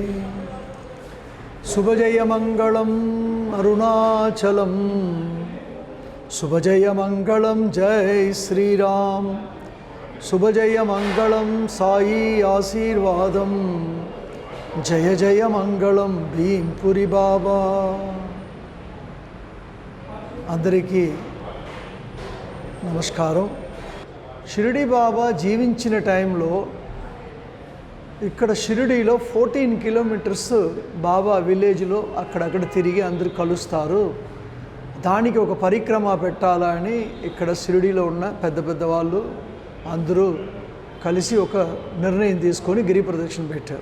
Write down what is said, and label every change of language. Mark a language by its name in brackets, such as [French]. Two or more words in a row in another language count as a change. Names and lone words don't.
[Sanskrit] शुभजय मंगलम अरुणाचलम, शुभजय मंगलम जय श्री राम, शुभजय मंगलम साई आशीर्वादम, जय जय मंगलम भीमपुरी बाबा। [Telugu] అందరికీ నమస్కారం। షిరిడి బాబా జీవించిన టైంలో ఇక్కడ షిరిడీలో 14 కిలోమీటర్స్ బాబా విలేజ్లో అక్కడక్కడ తిరిగి అందరూ కలుస్తారు. దానికి ఒక పరిక్రమ పెట్టాలని ఇక్కడ షిరిడీలో ఉన్న పెద్ద పెద్ద వాళ్ళు అందరూ కలిసి ఒక నిర్ణయం తీసుకొని గిరి ప్రదక్షిణ పెట్టారు.